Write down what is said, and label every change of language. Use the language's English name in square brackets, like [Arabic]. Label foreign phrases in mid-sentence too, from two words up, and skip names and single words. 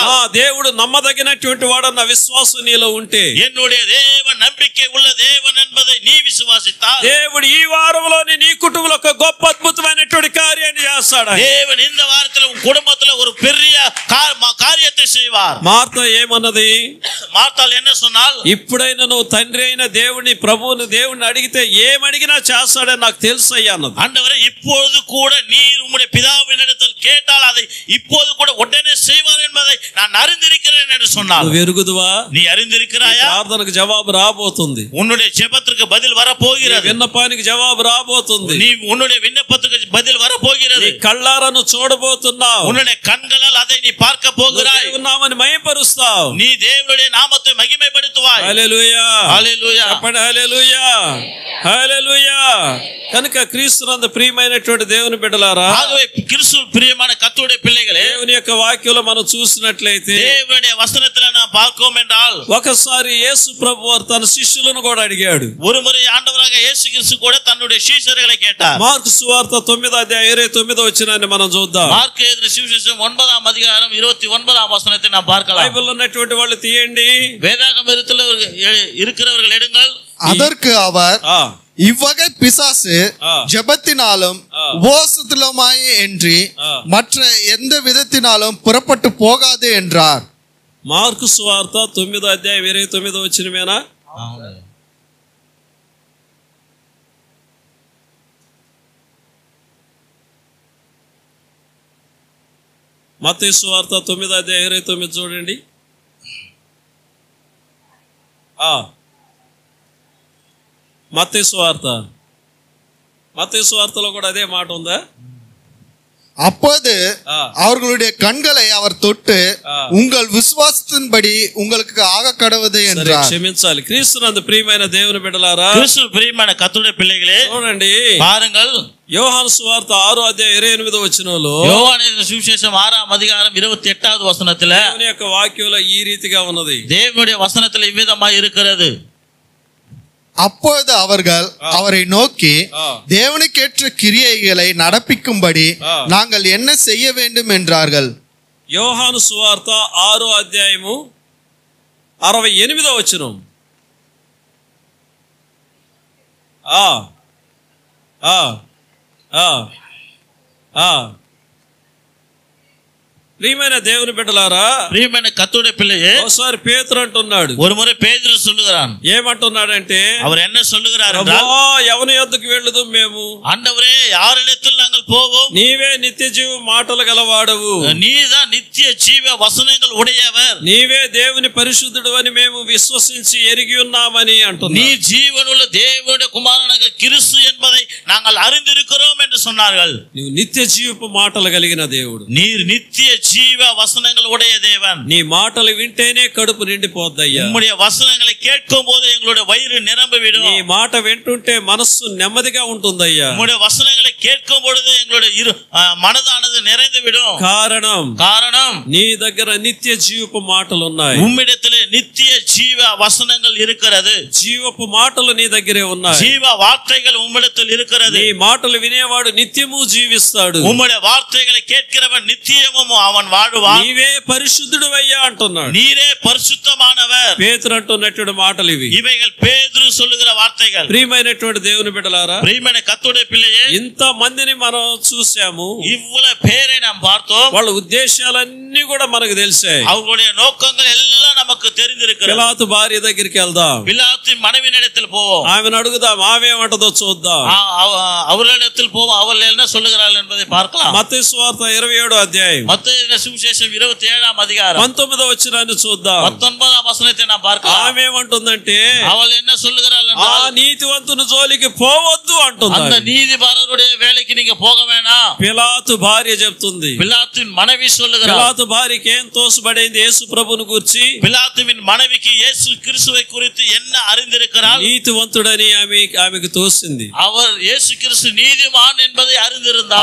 [Telugu] దేవుడు నమ్మదగినటువంటి వాడన్న విశ్వాసం నీలో ఉంటే, [Tamil] என்னுடைய தேவன் நம்பிக்கை உள்ள தேவன் என்பதை நீ விசுவாசித்தால், [Telugu] దేవుడు ఈ వారంలోని నీ కుటుంబంలో ఒక గొప్ప అద్భుతమైనటువంటి కార్యాన్ని చేస్తాడు. [Tamil] தேவன் இந்த வாரத்தில் உன் குடும்பத்துல ஒரு பெரிய காரியத்தை செய்வார். [Telugu] మార్తా ఏమన్నది? [Tamil] மார்த்தாள் என்ன சொன்னால், [Telugu] ఇప్పుడైనా నువ్వు తండ్రి అయిన దేవుని, ప్రభువుని, దేవుని అడిగితే ఏమడిగినా చేస్తాడని నాకు తెలుసు అయ్యా అన్నది. [Tamil] ஆண்டவரே, இப்பொழுது கூட நீர் உம்முடைய பிதாவினிடத்தில் கேட்டால் அதை இப்போது கூட உடனே செய்வார் என்பதை நான் அறிந்திருக்கிறேன் என்று சொன்னார். [Telugu] నువ్వు ఎరుగుదువా? [Tamil] நீ அறிந்திருக்கிறாயா? [Telugu] ప్రార్థనకు జవాబు రాబోతుంది. [Tamil] உன்னுடைய ஜெபத்திற்கு பதில் வரப்போகிறது. [Telugu] విన్నపానికి జవాబు రాబోతుంది. [Tamil] நீ உன்னுடைய விண்ணப்பத்துக்கு பதில் வரப்போகிறது. [Telugu] నీ కళ్ళారా నువ్వు చూడబోతున్నావు. [Tamil] உன்னுடைய கண்களால் அதை நீ பார்க்க போகிறாய். [Telugu] దేవుని నామాన్ని మహిమపరుస్తావు. [Tamil] நீ தேவனுடைய நாமத்தை மகிமைப்படுத்துவாய். [Telugu] హల్లెలూయా హల్లెలూయా. చెప్పండి హల్లెలూయా హల్లెలూయా. కనుక క్రీస్తునందు ప్రియమైనటువంటి దేవుని బిడ్డలారా, [Tamil] ஆகவே கிறிஸ்து பிரியமான கர்த்தருடைய பிள்ளைகளே, [Telugu] దేవుని యొక్క వాక్యంలో మనం చూసినట్లయితే [Tamil] தேவனுடைய வசனத்தில் நாம் பார்க்கிறோம் என்றால் [Telugu] ఒకసారి యేసు ప్రభువారు తన శిష్యులను కూడా అడిగాడు. [Tamil] ஒருமுறை ஆண்டவராக இயேசு கிறிஸ்து கூட தன்னுடைய சீஷர்களை கேட்டார். [Telugu] మార్కు సువార్త 9:29 మనం చూద్దాం. [Tamil] మార్కు எழுதின சுவிசேஷம் 9ஆம் அதிகாரம் 29ஆம் வசனத்தை நாம் பார்க்கலாம். [Telugu] బైబిల్లో ఉన్నటువంటి వాళ్ళు తీయండి. [Tamil] வேதாகமத்தில் இருக்கிறவர்கள் எடுங்கள். அதற்கு அவர், இவ்வகை பிசாசு ஜெபத்தினாலும் உபவாசத்திலுமாய் என்று மற்ற எந்த விதத்தினாலும் புறப்பட்டு போகாது என்றார். [Telugu] మార్కు సువార్త 9:29 మత్తయి సువార్త 9:29 చూడండి. మత్తయి సువార్తలో కూడా అదే మాట ఉందా? [Tamil] அப்போது அவர்களுடைய கண்களை அவர் தொட்டு, உங்கள் விசுவாசத்தின்படி உங்களுக்கு ஆக கடவுது என்றார். [Telugu] క్షమించాలి. క్రీస్తునందు ప్రియమైన దేవుని బిడ్డలారా, [Tamil] கிறிஸ்து பிரியமான கர்த்தருடைய பிள்ளைகளே, [Telugu] చూడండి, [Tamil] பாருங்கள். [Telugu] యోహాను సువార్త 6:28 వచనంలో, [Tamil] யோவான் எழுதின சுவிசேஷம் 6ஆம் அதிகாரம் 28வது வசனத்துல [Telugu] దేవుని యొక్క వాక్యంలో ఈ రీతిగా ఉన్నది. [Tamil] தேவனுடைய வசனத்துல இவ்விதமாய் இருக்கிறது. அப்போது அவர்கள் அவரை நோக்கி, தேவனுக்கேற்ற கிரியைகளை நடப்பிக்கும்படி நாங்கள் என்ன செய்ய வேண்டும் என்றார்கள். [Telugu] యోహాను సువార్త 6:68 వచనం. ప్రియమైన దేవుని బిడ్డలారా, [Tamil] பிரியமான கர்த்தருடைய பிள்ளையே, [Telugu] ఒకసారి పేతురు అంటున్నాడు, [Tamil] ஒருமுறை பேதுரு சொல்லுகிறான். [Telugu] ఏమంటున్నాడంటే, [Tamil] அவர் என்ன சொல்லுகிறார் என்றால், [Telugu] ఎవని యొద్దకు వెళ్ళదు మేము, [Tamil] ஆண்டவரே யாரிடத்தில் நாங்கள் போவோம், [Telugu] నీవే నిత్య జీవ మాటలు గలవాడవు, [Tamil] நீதான் நித்திய ஜீவ வசனங்கள் உடையவர், [Telugu] నీవే దేవుని పరిశుద్ధుడు అని మేము విశ్వసించి ఎరిగి ఉన్నామని అంటున్నాడు. [Tamil] நீ ஜீவனுள்ள தேவனுடைய குமாரனாக கிறிஸ்து என்பதை நாங்கள் அறிந்திருக்கிறோம் என்று சொன்னார்கள். [Telugu] నీవు నిత్య జీవపు మాటలు కలిగిన దేవుడు, [Tamil] நீர் நித்திய ஜீவ வசனங்கள் உடைய தேவன். [Telugu] నీ మాటలు వింటేనే కడుపు నిండిపోద్దయ్యా. [Tamil] உம்முடைய வசனங்களை கேட்கும் போது எங்களுடைய வயிறு நிரம்பிவிடும். [Telugu] నీ మాట వింటుంటే మనస్సు నెమ్మదిగా ఉంటుందయ్యా. [Tamil] உம்முடைய வசனங்களை கேட்கும் பொழுது எங்களுடைய மனதானது நிறைந்து விடும். காரணம் [Telugu] నీ దగ్గర నిత్య జీవపు మాటలు ఉన్నాయి. [Tamil] உம்மிடத்திலே நித்திய ஜீவ வசனங்கள் இருக்கிறது. [Telugu] జీవపు మాటలు నీ దగ్గరే ఉన్నాయి. [Tamil] ஜீவ வார்த்தைகள் உம்மிடத்தில் இருக்கிறது. [Telugu] నీ మాటలు వినేవాడు నిత్యము జీవిస్తాడు. [Tamil] உம்முடைய வார்த்தைகளை கேட்கிறவன் நித்தியமும் அவன் வாழ்வான். [Telugu] నీవే పరిశుద్ధుడవయ్యా అంటున్నాడు. [Tamil] நீரே பரிசுத்தமானவர். [Telugu] పేతురు అంటున్నటువంటి మాటలు ఇవి. [Tamil] இவைகள் பேதுரு சொல்லுகிற వార్తகள். [Telugu] ప్రియమైనటువంటి దేవుని బిడ్డలారా, [Tamil] பிரியமான கர்த்தருடைய பிள்ளையே, [Telugu] ఇంత మందిని మనం చూసాము, [Tamil] இவ்வளவு பேரை நாம் பார்த்தோம். [Telugu] వాళ్ళ ఉద్దేశాలన్నీ కూడా మనకు తెలిసాయి. [Tamil] அவர்களுடைய நோக்கங்கள் எல்லாம் நமக்கு தெரிந்திருக்கிறது. [Telugu] పిలాతు భార్య దగ్గరికి వెళ్దాం, [Tamil] பிலாத்தின் மனைவியிடத்தில் போவோம், [Telugu] ఆమెను అడుగుదాం, ఆమె ఏమంటదో చూద్దాం. [Tamil] அவர்களிடத்தில் போவோம், அவர்கள் என்ன சொல்லுகிறார்கள் என்பதை பார்க்கலாம். [Telugu] మత్తయి సువార్త 27 [Tamil] மத்தேயு சுவிசேஷம் 27ஆம் அதிகாரம் [Telugu] 19వ వచనాన్ని చూద్దాం. [Tamil] 19ஆம் வசனத்தை நாம் பார்க்கலாம். [Telugu] ఆమె ఏమంటుందంటే, [Tamil] அவள் என்ன சொல்லுகிறாள் [Telugu] ఆ [Tamil] என்றால், [Telugu] నీతివంతుని జోలికి పోవద్దు అంటుంది. [Tamil] அந்த நீதிபரருடைய வேலைக்கு நீங்க போக வேண்டாம். [Telugu] పిలాతు భార్య చెప్తుంది. [Tamil] பிலாத்தின் மனைவி சொல்லுகிறாள். [Telugu] పిలాతు భార్యకి ఏం తోసుబడింది యేసు ప్రభువును గురించి? [Tamil] பிலாத்துவின் மனைவிக்கு இயேசு கிறிஸ்துவை குறித்து என்ன அறிந்திருக்கிறாள்? [Telugu] నీతివంతుడని ఆమెకు తోసింది. [Tamil] அவர் இயேசு கிறிஸ்து நீதிமான் என்பதை அறிந்திருந்தார்.